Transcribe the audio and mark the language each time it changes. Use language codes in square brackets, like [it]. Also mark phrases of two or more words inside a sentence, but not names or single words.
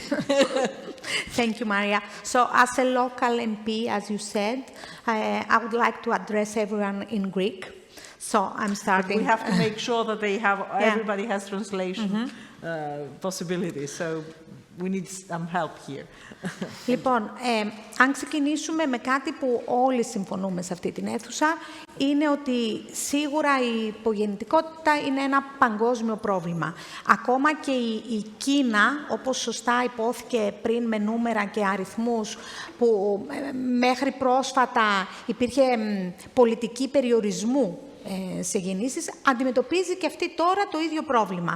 [en] Thank you, Maria. So as a local MP, as you said, I would like to address everyone in Greek. So I'm starting... But we have to make sure that they have, everybody has translation possibilities. So we need some help here. [el] Λοιπόν, αν ξεκινήσουμε με κάτι που όλοι συμφωνούμε σε αυτή την αίθουσα, είναι ότι σίγουρα η υπογεννητικότητα είναι ένα παγκόσμιο πρόβλημα. Ακόμα και η Κίνα, όπως σωστά υπόθηκε πριν με νούμερα και αριθμούς, που μέχρι πρόσφατα υπήρχε πολιτική περιορισμού σε γεννήσεις, αντιμετωπίζει και αυτή τώρα το ίδιο πρόβλημα.